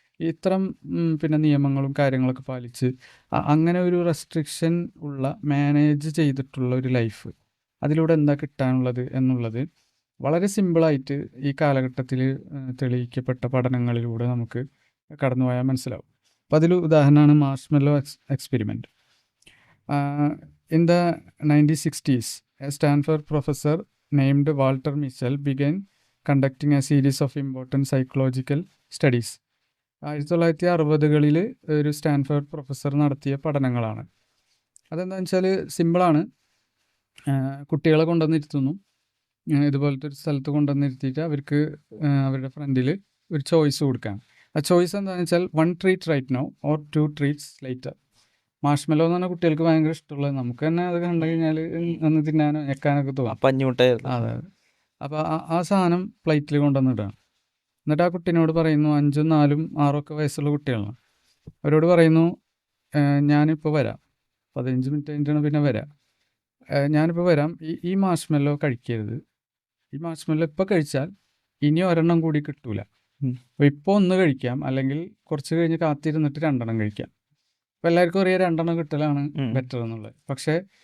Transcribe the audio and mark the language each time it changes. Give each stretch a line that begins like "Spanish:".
Malayalam: ഇത്തരം നിയമങ്ങളും കാര്യങ്ങളൊക്കെ പാലിച്ച് അങ്ങനെ ഒരു റെസ്ട്രിക്ഷൻ ഉള്ള, മാനേജ് ചെയ്തിട്ടുള്ള ഒരു ലൈഫ്, അതിലൂടെ എന്താ കിട്ടാനുള്ളത് എന്നുള്ളത് വളരെ സിമ്പിളായിട്ട് ഈ കാലഘട്ടത്തിൽ തെളിയിക്കപ്പെട്ട പഠനങ്ങളിലൂടെ നമുക്ക് കടന്നുപോയാൽ മനസ്സിലാവും. അപ്പോൾ അതിൽ ഉദാഹരണമാണ് മാർഷ്മെല്ലോ experiment.
English: In the 1960s, a Stanford professor named Walter Mischel began conducting a series of important psychological studies.
Malayalam: 1960കളിൽ ഒരു സ്റ്റാൻഫോർഡ് പ്രൊഫസർ നടത്തിയ പഠനങ്ങളാണ്. അതെന്താണെന്ന് വെച്ചാൽ സിമ്പിളാണ്. കുട്ടികളെ കൊണ്ടുവന്നിരുത്തുന്നു, ഇതുപോലത്തെ ഒരു സ്ഥലത്ത് കൊണ്ടുവന്നിരുത്തിയിട്ട് അവർക്ക് അവരുടെ ഫ്രണ്ടിൽ ഒരു ചോയ്സ് കൊടുക്കാം. ആ ചോയ്സ് എന്താണെന്ന് വെച്ചാൽ
English: 1 treat right now or 2 treats later.
Malayalam: മാർഷ്മെല്ലോ എന്ന് പറഞ്ഞാൽ കുട്ടികൾക്ക് ഭയങ്കര ഇഷ്ടമുള്ളത്, നമുക്ക് തന്നെ അത് കണ്ടു കഴിഞ്ഞാൽ ഒന്ന് തിന്നാനോ ഞെക്കാനൊക്കെ തോന്നും. അതെ. അപ്പോൾ ആ സാധനം പ്ലേറ്റിൽ കൊണ്ടുവന്നിടുകയാണ്. എന്നിട്ട് ആ കുട്ടീനോട് പറയുന്നു, 5, 4, 6 വയസ്സുള്ള കുട്ടികളാണ്, അവരോട് പറയുന്നു, ഞാനിപ്പോൾ വരാം, 15 മിനിറ്റ് കഴിഞ്ഞിട്ടാണ് പിന്നെ വരാം, ഞാനിപ്പോൾ വരാം, ഈ മാർഷ്മെല്ലോ കഴിക്കരുത്, ഈ മാർഷ്മെല്ലോ ഇപ്പോൾ കഴിച്ചാൽ ഇനി ഒരെണ്ണം കൂടി കിട്ടൂല, അപ്പോൾ ഇപ്പോൾ 1 കഴിക്കാം, അല്ലെങ്കിൽ കുറച്ച് കഴിഞ്ഞ് കാത്തിരുന്നിട്ട് 2 കഴിക്കാം. അപ്പോൾ എല്ലാവർക്കും അറിയാം 2 കിട്ടലാണ് ബെറ്റർ എന്നുള്ളത്. പക്ഷേ